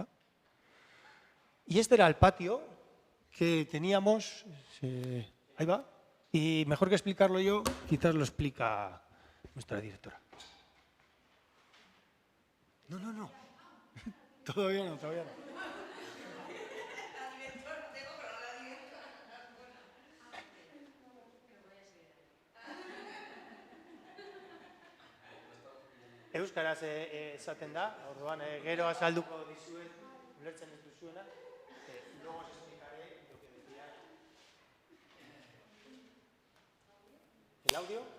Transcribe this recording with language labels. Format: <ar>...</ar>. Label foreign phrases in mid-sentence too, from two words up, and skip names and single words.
<es>Y este era el patio que teníamos, ahí va, y mejor que explicarlo yo, quizás lo explica nuestra directora. No. Todavía no.</es> <eu>Euskaraz esaten da, orduan gero azalduko dizuet, ulertzen ez duzuena,</eu> <es>luego os explicaré lo que decía. ¿El audio?</es>